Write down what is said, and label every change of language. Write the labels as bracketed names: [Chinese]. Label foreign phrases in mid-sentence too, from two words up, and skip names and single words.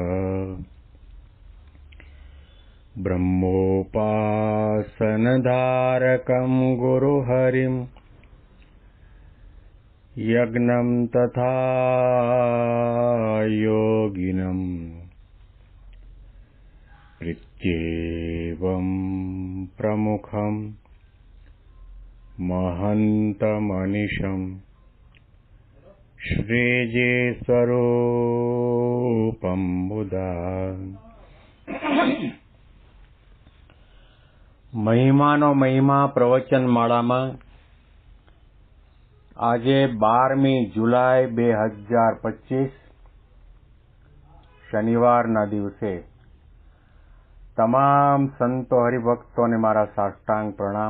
[Sanskrit] ब्रह्मोपासनधारकं गुरुहरिं यज्ञं तथा योगिनं प्रत्येवं प्रमुखं महन्तमनिशं श्रीजे स्वरूपं बुधा [Gujarati] મહિમાનો મહિમા પ્રવચન માળામાં આજે 12મી જુલાઈ 2025 શનિવારના દિવસે તમામ સંતો હરિભક્તોને મારા સાષ્ટાંગ પ્રણામ.